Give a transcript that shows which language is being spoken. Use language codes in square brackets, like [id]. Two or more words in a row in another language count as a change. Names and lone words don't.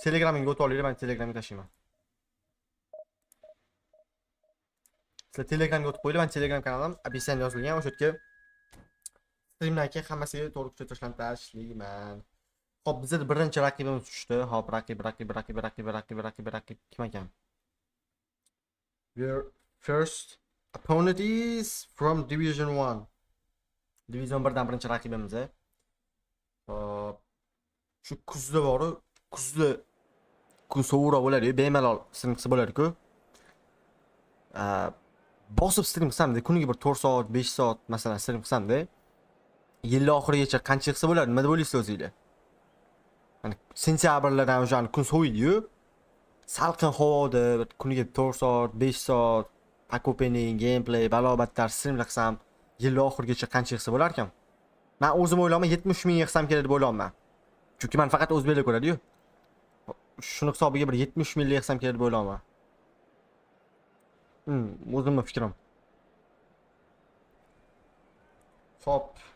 [uz] Telegramga o'tib olinglar, men Telegramga tashiyman. Sizlar Telegramga o'tib qo'yinglar, men Telegram kanalim opisiyaga yozilgan, o'sha yerga streamdan keyin hammasiga to'g'ri kuchaytirishlarni tashlayman. Xo'p, bizda birinchi raqibimiz tushdi. Xo'p, raqib kim ekan? [en] Your first opponent is from Division 1. [uz] Division 1 dan birinchi raqibimiz. Xo'p, shu kuzda bor-ku, kuzda kun sovuqroq bo'ladi, bemalol stream qilsa bo'ladi-ku. Bosib stream qilsam-da, kuniga bir 4 soat, 5 soat masalan stream qilsam-da, yil oxirigacha qancha qilsa bo'ladi? Nima deb o'ylaysiz o'zingizlar? Mana sentyabrlardan o'sha kun soviydi-yu. Salqin havoda kuniga 4 soat, 5 soat [en] pack opening, [uz] gameplay, balobatlar stream qilsam, yil oxirigacha qancha qilsa bo'lar ekan? Men o'zim o'ylayman 70 ming qilsam kerak deb o'ylayman. Chunki men faqat o'zbeklar ko'radi-yu. Shuni hisobiga bir 70 ming qilsam kerak deb o'ylayman. O'zimning fikrim. Hop.